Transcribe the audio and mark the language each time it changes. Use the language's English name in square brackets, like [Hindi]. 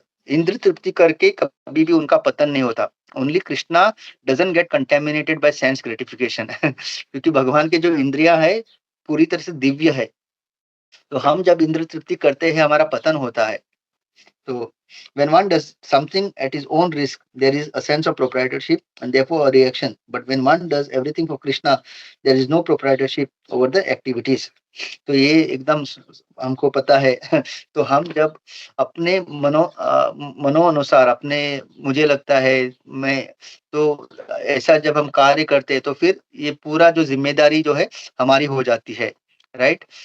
[Hindi] इंद्र तृप्ति करके कभी भी उनका पतन नहीं होता। [English] only Krishna doesn't get contaminated by sense gratification [Hindi] क्योंकि भगवान के जो इंद्रियाँ है, पूरी तरह से दिव्य है। तो हम जब इंद्र तृप्ति करते हैं, हमारा पतन होता है। [English] So when one does something at his own risk, there is a sense of proprietorship and therefore a reaction. But when one does everything for Krishna, there is no proprietorship over the activities. [Hindi] तो ये एकदम हमको पता है तो हम जब अपने मनो अनुसार अपने मुझे लगता है मैं तो ऐसा जब हम कार्य करते हैं तो फिर ये पूरा जो ज़िम्मेदारी जो है हमारी हो जाती है, राइट?